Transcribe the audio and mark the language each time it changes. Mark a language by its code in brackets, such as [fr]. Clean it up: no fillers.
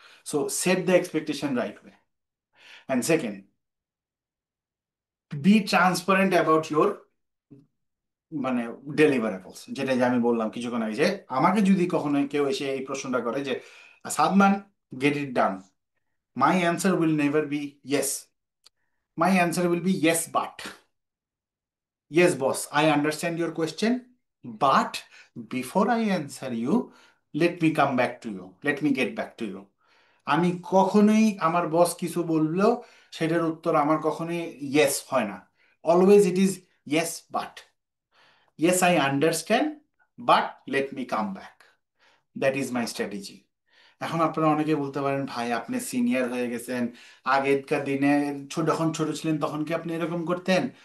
[en] So set the expectation right way. [bn] And second, [en] be transparent about your [bn] মানে deliverables, যেটা যে আমি বললাম কিছুক্ষণ আগে, যে আমাকে যদি কখনো কেউ এসে এই প্রশ্নটা করে যে Sadman, get it done, [en] my answer will never be yes. My answer will be yes, but. Yes, boss, I understand your question, but before I answer you, let me come back to you. Let me get back to you. [bn] আমি কখনোই আমার বস কিছু বললো সেটার উত্তর আমার কখনোই yes হয় না। [en] Always it is yes but, yes I understand, but let me come back. That is my strategy. [bn] এখন আপনারা অনেকে বলতে পারেন, ভাই আপনি সিনিয়র হয়ে গেছেন, আগেকার দিনে যখন ছোট ছিলেন তখন কি আপনি এরকম করতেন?